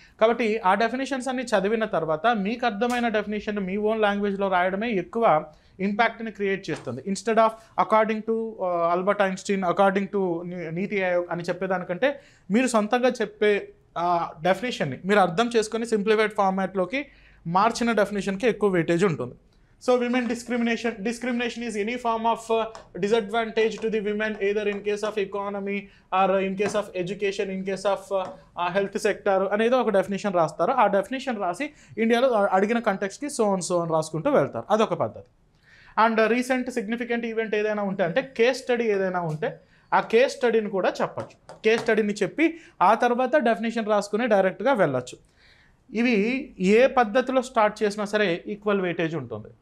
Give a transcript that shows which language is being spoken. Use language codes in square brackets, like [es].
[te] కాబట్టి ఆ డెఫినేషన్స్ అన్ని చదివిన తర్వాత మీకు అర్థమైన డెఫినేషన్ మీ ఓన్ లాంగ్వేజ్లో రాయడమే ఎక్కువ ఇంపాక్ట్ని క్రియేట్ చేస్తుంది. [en] instead of according to [te] Albert Einstein, according to నీతి ఆయోగ్ అని చెప్పేదానికంటే మీరు సొంతంగా చెప్పే డెఫినేషన్ని మీరు అర్థం చేసుకొని సింప్లిఫైడ్ ఫార్మాట్లోకి మార్చిన డెఫినేషన్కి ఎక్కువ వెయిటేజ్ ఉంటుంది. [en] So women discrimination is any form of disadvantage to the women, either in case of economy or in case of education, in case of health sector [te] అనేదో ఒక డెఫినేషన్ రాస్తారు. ఆ డెఫినేషన్ రాసి ఇండియాలో అడిగిన కంటెక్స్కి సో అని రాసుకుంటూ వెళ్తారు. అదొక పద్ధతి. అండ్ రీసెంట్ సిగ్నిఫికెంట్ ఈవెంట్ ఏదైనా ఉంటే, అంటే కేస్ స్టడీ ఏదైనా ఉంటే ఆ కేస్ స్టడీని కూడా చెప్పచ్చు. కేస్ స్టడీని చెప్పి ఆ తర్వాత డెఫినేషన్ రాసుకుని డైరెక్ట్గా వెళ్ళచ్చు. ఇవి ఏ పద్ధతిలో స్టార్ట్ చేసినా సరే ఈక్వల్ వెయిటేజ్ ఉంటుంది.